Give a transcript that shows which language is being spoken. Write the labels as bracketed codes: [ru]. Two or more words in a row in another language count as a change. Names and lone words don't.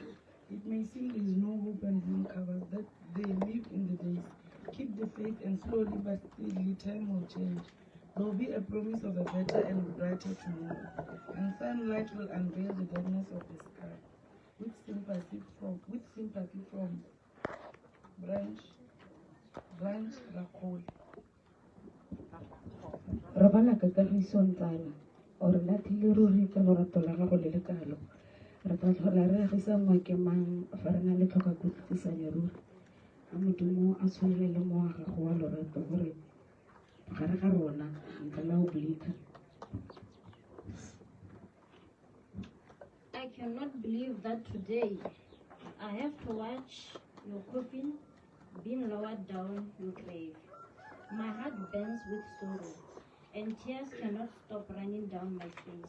[en] It may seem there is no hope and bloom covers that they live in the days. Keep the faith and slowly but steadily time will change. There will be a promise of a better and brighter tomorrow. And sunlight will unveil the darkness of the sky. With sympathy from Branch Rakol. [tn] Re bala ka kagisong tsala, o re lathile ruri ka lorato la gago le lekalo. Re tla tlhola re agisangwa ke mang fa re na le tlhoka kutlwisisanya ruri. A modimo a tshwere le mowa gago wa lorato gore gare ga rona ntle la o blika. [en] I cannot believe that today I have to watch your coffin being lowered down your grave. My heart burns with sorrow, and tears cannot stop running down my face.